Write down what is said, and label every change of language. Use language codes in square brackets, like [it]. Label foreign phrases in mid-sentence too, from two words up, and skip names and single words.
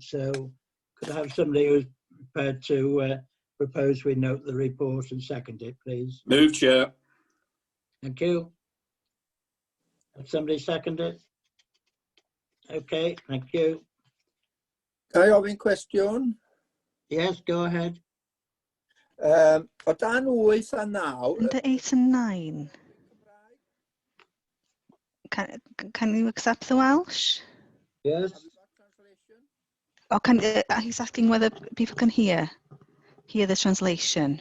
[en] So could I have somebody who's prepared to propose we note the report and second it, please? Move, Chair. Thank you. Have somebody second it? Okay, thank you. Can I [cy] ofyn cwestiwn? [en] Yes, go ahead. [cy] O dan 8 a 9... [en] Under 8 and 9. Can you accept the Welsh? Yes. Or he's asking whether people can hear the translation.